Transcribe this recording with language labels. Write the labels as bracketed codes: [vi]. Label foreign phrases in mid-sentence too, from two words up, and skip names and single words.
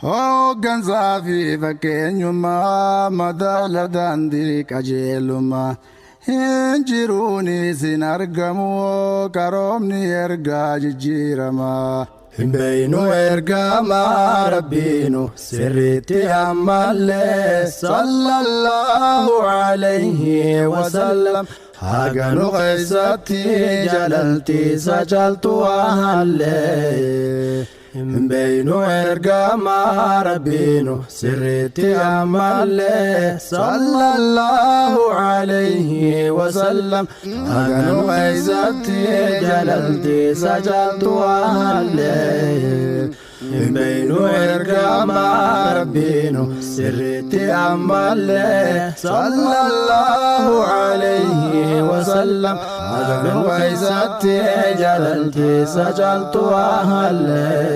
[om] Hooggansaa fi fakkeenyummaa, madaala daandii qajeelummaa. Hin jiruun isin argamu, karoomni ergaa jijjiirama. Hin beeynu ergamaa Rabbiinu sirriitti ammallee, [ar] صلى الله عليه وسلم. [om] Haga nu keessatti jaalalti isa caaltu waa hallee. Hin beeynu ergamaa Rabbiinu sirriitti ammallee, [ar] صلى الله عليه وسلم. [om] Magaaluma isaatti jaalalti isa caaltu waalle. Hin beeynu ergamaa Rabbiinu sirriitti ammallee. [ar] صلى الله عليه وسلم. [om] Magaaluma isaatti jaalalti isa caaltu waalle.